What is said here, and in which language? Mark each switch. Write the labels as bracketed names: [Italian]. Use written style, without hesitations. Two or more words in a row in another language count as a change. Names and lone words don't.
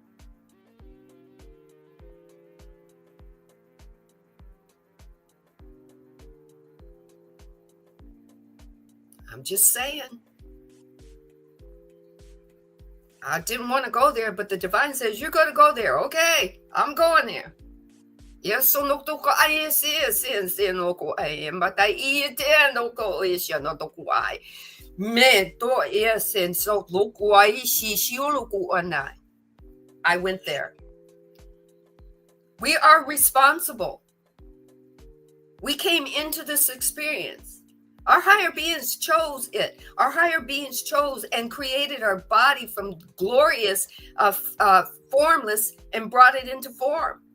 [English] I'm just saying. I didn't want to go there, but the divine says, you're going to go there. Okay, I'm going there. Yes, no to ko ai se no ko ai but I no ko no to ko ai me to sen so ko ai si ko anai. I went there. We are responsible. We came into this experience. Our higher beings chose it. Our higher beings chose and created our body from glorious, formless, and brought it into form.